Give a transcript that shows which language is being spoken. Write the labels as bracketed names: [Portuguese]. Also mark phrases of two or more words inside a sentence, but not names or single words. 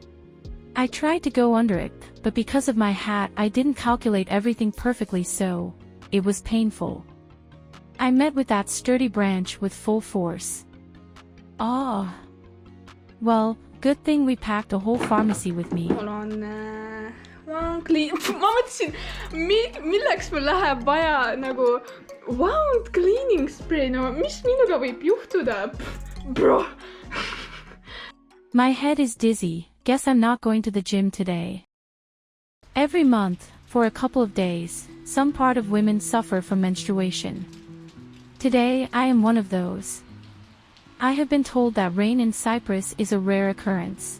[English] I tried to go under it, but because of my hat I didn't calculate everything perfectly, so it was painful. I met with that sturdy branch with full force. Ah. Well, good thing we packed a whole pharmacy with me. [Estonian] Ma mõtlesin, milleks mul läheb vaja nagu [English] wound cleaning spray, [Estonian] no mis minuga võib juhtuda? [English] Bro. My head is dizzy, guess I'm not going to the gym today. Every month, for a couple of days, some part of women suffer from menstruation. Today, I am one of those. I have been told that rain in Cyprus is a rare occurrence.